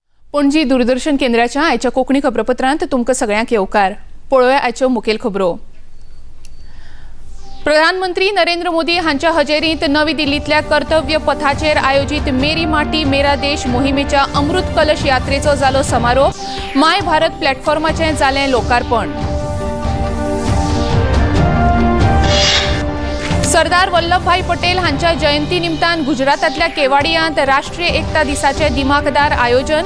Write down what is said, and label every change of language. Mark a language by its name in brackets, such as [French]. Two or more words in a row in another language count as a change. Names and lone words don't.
[Konkani] पणजी दूरदर्शन केंद्राच्या आयच्या कोंकणी खबरापत्रांत तुमकां सगळ्यांक येवकार। पळोवया आयच्यो मुखेल खबरो। प्रधानमंत्री नरेंद्र मोदी हांच्या हजेरींत नवी दिल्लीतल्या कर्तव्य पथाचेर आयोजित मेरी माटी मेरा देश मोहिमेच्या अमृत कलश यात्रेचो जालो समारोप। माय भारत प्लॅटफॉर्माचें जालें लोकार्पण। सरदार वल्लभभाई पटेल हांच्या जयंती निमतान गुजरातांतल्या केवाडियांत राष्ट्रीय एकता दिसाचे दिमाखदार आयोजन।